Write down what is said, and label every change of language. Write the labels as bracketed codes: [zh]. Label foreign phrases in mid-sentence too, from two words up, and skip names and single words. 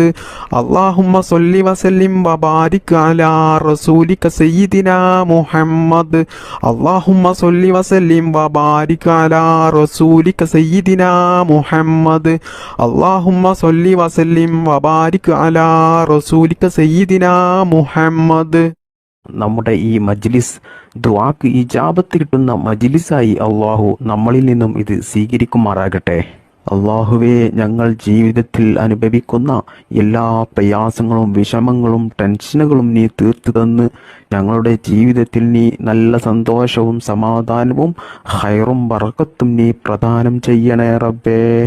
[ar] اللهم صل وسلم وبارك على رسولك سيدنا محمد. اللهم صل وسلم وبارك على رسولك سيدنا محمد. اللهم صل وسلم وبارك على رسولك سيدنا محمد. [ml] നമ്മുടെ ഈ മജ്ലിസ് ദുആക്ക് ഇജാബത്ത് കിട്ടുന്ന മജ്ലിസായി അല്ലാഹു നമ്മളിൽ നിന്നും ഇത് സ്വീകരിക്കുമാറാകട്ടെ. അല്ലാഹുവേ, ഞങ്ങൾ ജീവിതത്തിൽ അനുഭവിക്കുന്ന എല്ലാ പ്രയാസങ്ങളും വിഷമങ്ങളും ടെൻഷനുകളും നീ തീർത്തു തന്ന് ഞങ്ങളുടെ ജീവിതത്തിൽ നീ നല്ല സന്തോഷവും സമാധാനവും ഖൈറും ബറക്കത്തും നീ പ്രദാനം ചെയ്യണേ റബ്ബേ.